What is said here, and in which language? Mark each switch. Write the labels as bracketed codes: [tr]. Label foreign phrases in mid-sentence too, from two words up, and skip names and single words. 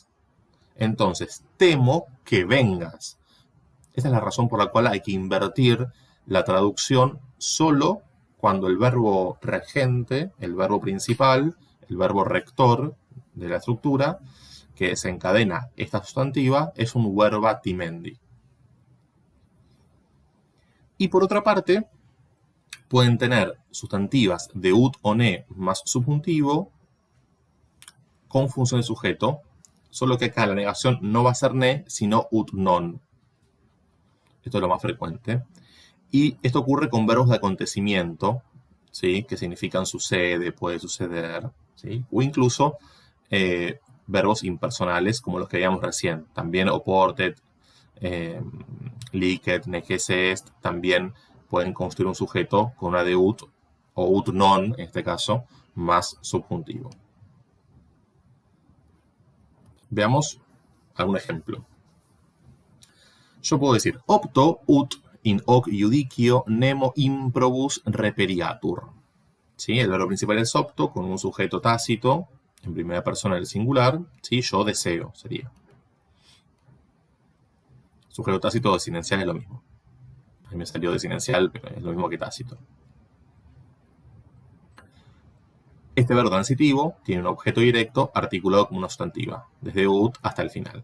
[es] Entonces, temo que vengas. Esa es la razón por la cual hay que invertir la traducción solo cuando el verbo regente, el verbo principal, el verbo rector de la estructura, que desencadena esta sustantiva, es un [la] verba timendi. [es] Y por otra parte, pueden tener sustantivas de ut o ne más subjuntivo con función de sujeto, solo que acá la negación no va a ser ne, sino [la] ut non. [es] Esto es lo más frecuente. Y esto ocurre con verbos de acontecimiento, ¿sí? Que significan sucede, puede suceder, ¿sí? O incluso verbos impersonales como los que veíamos recién. [la] También oportet, licet, necesse est, [es] también pueden construir un sujeto con una de ut o [la] ut non, [es] en este caso, más subjuntivo. Veamos algún ejemplo. Yo puedo decir, [la] opto ut In hoc iudicio nemo improbus reperiatur. [es] ¿Sí? El verbo principal es opto con un sujeto tácito en primera persona del singular. ¿Sí? Yo deseo sería. Sujeto tácito o desinencial es lo mismo. A mí me salió desinencial, pero es lo mismo que tácito. Este verbo transitivo tiene un objeto directo articulado como una sustantiva, desde ut hasta el final.